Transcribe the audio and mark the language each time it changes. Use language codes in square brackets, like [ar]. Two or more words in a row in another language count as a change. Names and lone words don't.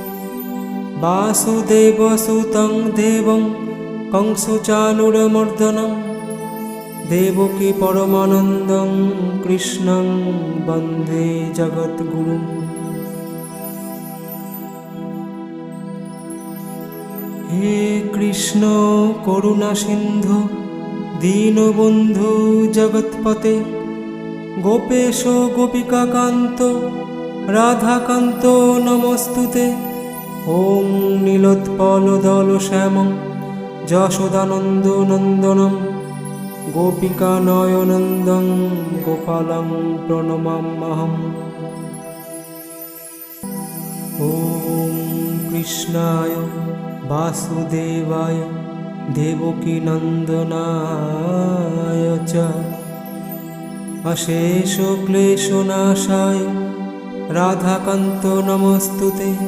[sa] বাসুদেবসুतं দেবং কংসচানুরমর্দনম দেবকী পরমানন্দং কৃষ্ণং বন্দে জগদ্গুরুম। হে কৃষ্ণ করুণা সিন্ধু দীনবন্ধু জগৎপতে। গোপেশ গোপিকাকান্ত রাধাকান্ত নমস্তুতে। ওম নীলোৎপলদলশ্যামং যশোদানন্দনন্দনম গোপিকানয়নন্দং গোপালং প্রণমাম্যহম। ওম কৃষ্ণায় বাসুদেবায় দেবকীনন্দনায় চ অশেষ ক্লেশনাশায় রাধাকান্ত নমস্তুতে।